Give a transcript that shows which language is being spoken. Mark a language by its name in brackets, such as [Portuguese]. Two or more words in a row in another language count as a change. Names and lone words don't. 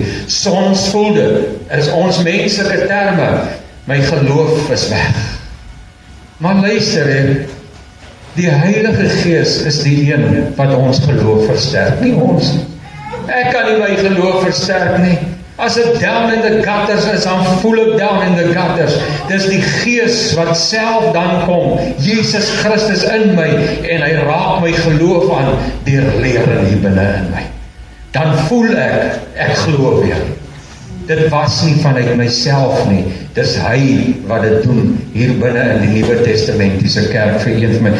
[Afrikaans] Soms voel dit, is ons menslike terme, my geloof is weg. Maar luister, die Heilige Gees is die een wat ons geloof versterk, nie ons. Ek kan nie my geloof versterk nie. As ek [English] down in the gutters [Afrikaans] is, dan voel ek [English] down in the gutters. [Afrikaans] Dis die Gees wat self dan kom, Jesus Christus in my, en hy raak my geloof aan, deur lering hier binne in my. Dan voel ek glo weer. Dit was nie vanuit myself nie, dis hy wat dit doen, hier binne in die Nuwe Testamentiese kerk vir een van my.